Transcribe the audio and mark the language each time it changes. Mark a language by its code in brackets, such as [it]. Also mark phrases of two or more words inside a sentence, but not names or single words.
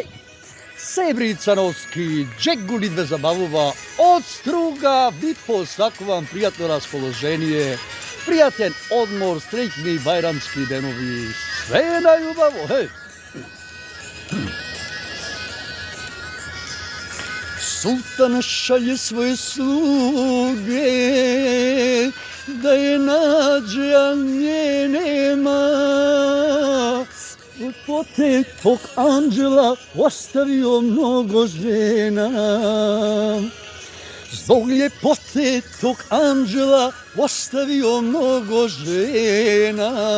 [mk] Себрицановски Džegulit ве забавува од Струга, ви посакувам пријатно расположение, пријатен одмор, среќни бајрамски денови, све најубаво, хеј! [bs] Султан шалје своје слуге, да je nađe, a nje nema. Od pote tvog anđela ostavio mnogo žena. Zbog ljepote tvog anđela ostavio mnogo žena.